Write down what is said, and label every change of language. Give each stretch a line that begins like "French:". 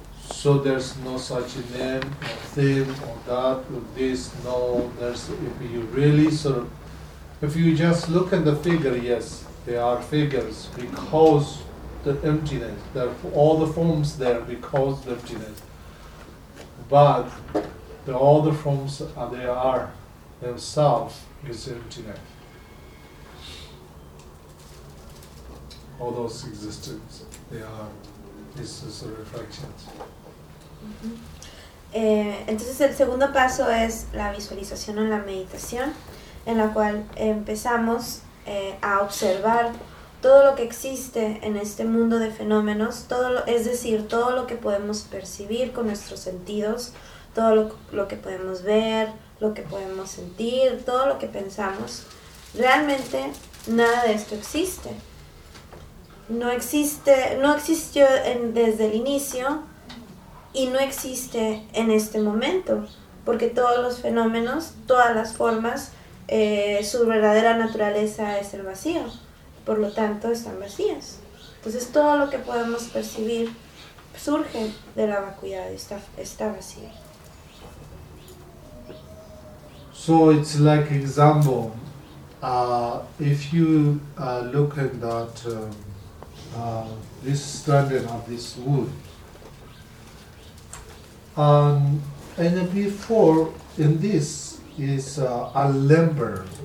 English: So there's no such a name or thing or that or this, no, there's, if you really sort of, if you just look at the figure, yes, they are figures because the emptiness, all the forms there because the emptiness, but all the forms are they are themselves is emptiness, all those existence, they are, this is a reflection.
Spanish: Entonces el segundo paso es la visualización o la meditación, en la cual empezamos a observar todo lo que existe en este mundo de fenómenos, es decir, todo lo que podemos percibir con nuestros sentidos, todo lo que podemos ver, lo que podemos sentir, todo lo que pensamos. Realmente nada de esto existe. No existió desde el inicio. Y no existe en este momento, porque todos los fenómenos, todas las formas, su verdadera naturaleza es el vacío. Por lo tanto, están vacías. Entonces, todo lo que podemos percibir surge de la vacuidad, está vacío.
English: So, it's like example, if you look at that, this standing of this wood, and before, in this is a lumber.